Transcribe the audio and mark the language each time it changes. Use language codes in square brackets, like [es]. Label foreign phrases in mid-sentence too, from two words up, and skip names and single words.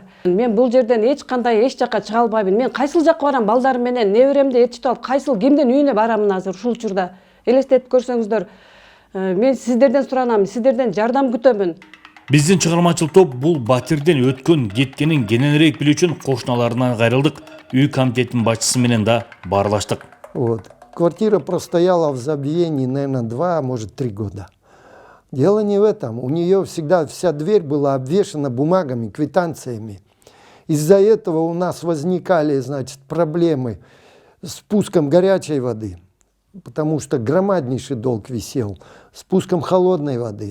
[ky] Мен бул жерден эч жакка чыга албаймын. Мен кайсыл жакка барам балдарым менен, неберемди ээрчитип алып, кайсыл кимдин үйүнө барамын азыр ушул учурда. Элестетип көрсөңүздөр. Мен сиздерден суранам, сиздерден жардам күтөмүн. Биздин чыгармачыл топ бул батирден өткөн кеткенин кененирээк билүү үчүн кошуналарынан кайрылдык. Үй комитетинин башчысы менен да баарлаштык. [ru] Вот. Квартира простояла в забвении, наверное, 2, может, 3 года. Дело не в этом. У нее всегда вся дверь была обвешана бумагами, квитанциями. Из-за этого у нас возникали, значит, проблемы с спуском горячей воды, потому что громаднейший долг висел, спуском холодной воды.